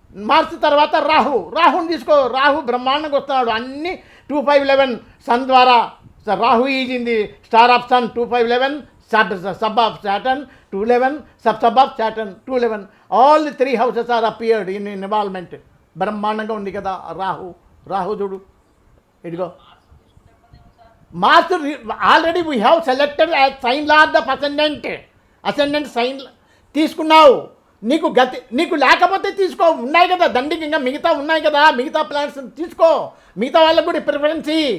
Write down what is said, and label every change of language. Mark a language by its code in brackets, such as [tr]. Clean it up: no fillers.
[te] Mars తర్వాత రాహుని తీసుకో. రాహు బ్రహ్మాండంగా వస్తున్నాడు. అన్నీ 2511 సన్ ద్వారా. [en] Rahu is in the star of sun 2511, sub of Saturn 211, sub of Saturn 211. All the 3 houses are appeared in involvement. [te] బ్రహ్మాండంగా ఉంది కదా రాహు చూడు, ఇదిగో Mars already [en] we have selected as sign lord of ascendant [te] sign తీసుకున్నావు. నీకు లేకపోతే తీసుకో, ఉన్నాయి కదా దండికి, ఇంకా మిగతా ఉన్నాయి కదా, మిగతా ప్లాన్స్ తీసుకో, మిగతా వాళ్ళకు కూడా ప్రిఫరెన్స్.